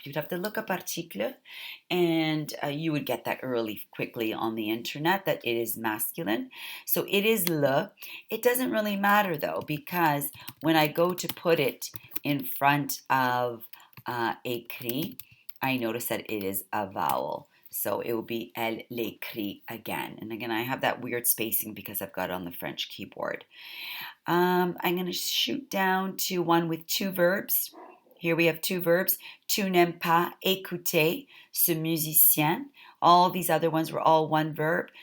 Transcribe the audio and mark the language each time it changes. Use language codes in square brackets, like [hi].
[en] You'd have to look up article, and you would get that really quickly on the internet that it is masculine. So it is le. It doesn't really matter though, because when I go to put it in front of écrit, I notice that it is a vowel. So it will be [fr] elle l'écrit [en] again. And again, I have that weird spacing because I've got it on the French keyboard. I'm going to shoot down to one with two verbs. Here we have two verbs. [fr] Tu n'aimes pas écouter ce musicien. [en] All these other ones were all one verb.